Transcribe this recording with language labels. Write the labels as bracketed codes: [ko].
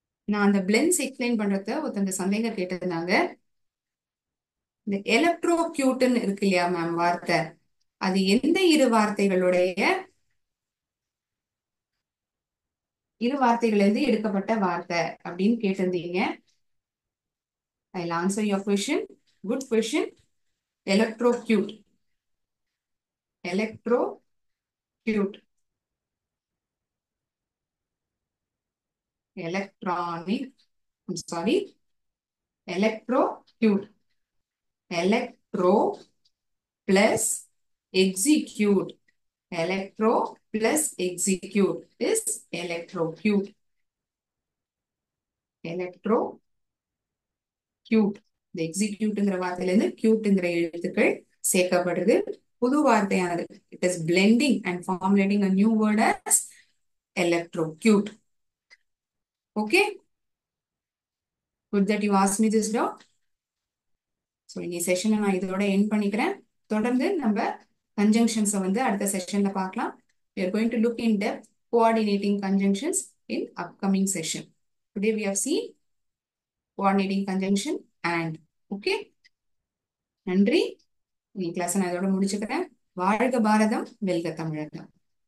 [ta] நான் அந்த blends explain பண்றத ஒருத்தங்க சந்தேகம் கேட்டிருந்தாங்க. இந்த எலக்ட்ரோக்யூட்னு இருக்கு இல்லையா மேம் வார்த்தை, அது எந்த இரு வார்த்தைகள்ல இருந்து எடுக்கப்பட்ட வார்த்தை அப்படின்னு கேட்டிருந்தீங்க. [en] I'll answer your question. Good question. Electrocute. Electrocute. Electronic. I'm sorry. Electrocute. Electro plus execute. Electro plus execute is electrocute. Electrocute. [ta] இந்த எக்ஸிக்யூட்ங்கிற வார்த்தையில இருந்து கியூட்ங்கிற எழுத்துக்கள் சேர்க்கப்படுது. புது வார்த்தையானது. [en] It is blending and formulating a new word as electrocute. Okay? Good that you asked me this doubt. [ta] So இந்த செஷனை நான் இதோட end பண்ணிக்கிறேன். தொடர்ந்து நம்ம கன்ஜங்ஷன்ஸை வந்து அடுத்த செஷன்ல பார்க்கலாம். [en] We are going to look in depth coordinating conjunctions in upcoming session. Today we have seen coordinating conjunction and. Okay? [ta] நன்றி. இந்த கிளாஸை நான் இதோட முடிச்சுக்கிறேன். வாழ்க பாரதம், வெல்க தமிழகம்.